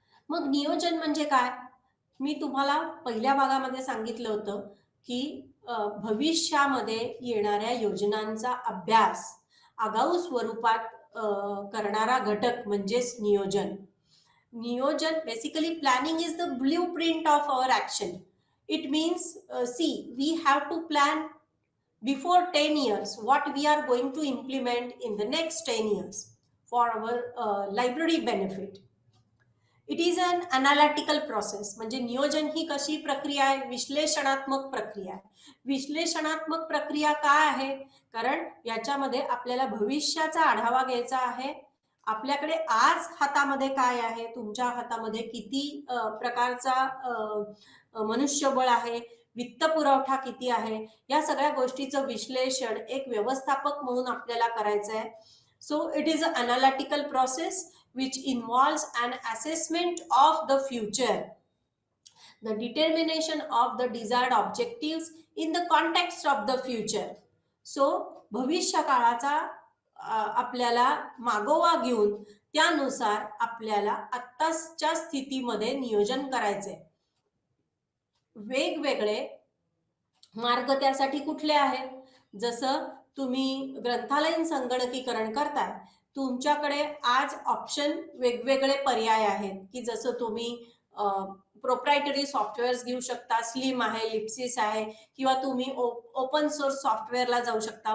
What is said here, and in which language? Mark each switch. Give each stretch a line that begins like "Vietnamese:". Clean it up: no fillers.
Marathi: मग नियोजन म्हणजे काय, मी तुम्हाला पहिल्या भागामध्ये सांगितलं होतं की भविष्यामध्ये येणाऱ्या योजनांचा अभ्यास आगाऊ स्वरूपात करणारा घटक म्हणजेच नियोजन.
English: नियोजन basically planning is the blueprint of our action. It means we have to plan before 10 years what we are going to implement in the next 10 years for our library benefit. It is an analytical process.
Marathi: म्हणजे नियोजन ही कशी प्रक्रिया आहे, विश्लेषणात्मक प्रक्रिया आहे. विश्लेषणात्मक प्रक्रिया काय आहे, कारण याच्यामध्ये आपल्याला भविष्याचा आढावा घ्यायचा आहे. आपल्याकडे आज हातामध्ये काय आहे, तुमच्या हातामध्ये किती प्रकारचा मनुष्यबळ आहे, वित्त पुरवठा किती आहे, या सगळ्या गोष्टीचं विश्लेषण एक व्यवस्थापक म्हणून आपल्याला करायचं आहे.
English: So it is a analytical process which involves an assessment of the future, the determination of the desired objectives in the context of the future.
Marathi: So भविष्य काळाचा आपल्याला मागोवा घेऊन त्यानुसार आपल्याला आत्ताच्या स्थितीमध्ये नियोजन करायचे. वेगवेगळे मार्ग त्यासाठी कुठले आहेत, जसं तुम्ही ग्रंथालयीन संगणकीकरण करताय, तुमच्याकडे आज ऑप्शन वेगवेगळे पर्याय आहेत की जसं तुम्ही प्रोप्रायटरी सॉफ्टवेअर्स घेऊ शकता, स्लिम आहे, लिप्सिस आहे, किंवा तुम्ही ओपन सोर्स सॉफ्टवेअरला जाऊ शकता.